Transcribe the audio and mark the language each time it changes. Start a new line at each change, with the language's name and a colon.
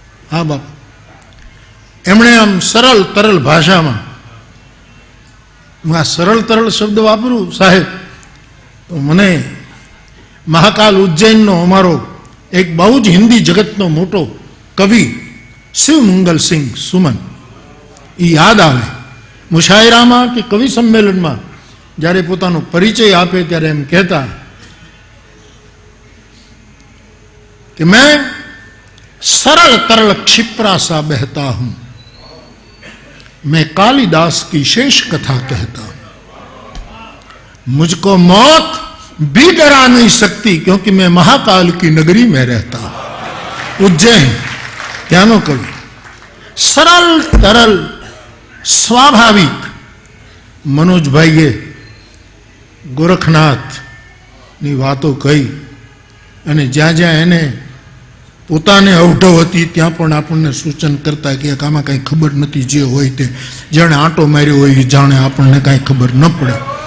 Gujarati: હા બાપ, એમણે આમ સરળ તરલ ભાષામાં, હું આ સરળ તરલ શબ્દ વાપરું સાહેબ તો મને મહાકાલ ઉજ્જૈનનો અમારો એક બહુ જ હિન્દી જગતનો મોટો કવિ શિવમંગલ સિંહ સુમન એ યાદ આવે. મુશાયરામાં કે કવિ સંમેલનમાં જ્યારે પોતાનો પરિચય આપે ત્યારે એમ કહેતા
Hindi: कि मैं सरल तरल क्षिप्रा सा बहता हूं, मैं कालिदास की शेष कथा कहता हूं, मुझको मौत भी डरा नहीं सकती क्योंकि मैं महाकाल की नगरी में रहता हूं.
Gujarati: उज्जैन ત્યાંનો કવિ સરળ તરલ સ્વાભાવિક. મનોજભાઈએ ગોરખનાથની વાતો કહી અને જ્યાં જ્યાં એને પોતાને અવઢવ હતી ત્યાં પણ આપણને સૂચન કરતા કે આમાં કાંઈ ખબર નથી, જે હોય તે જાણે આંટો માર્યો હોય જાણે આપણને કાંઈ ખબર ન પડે.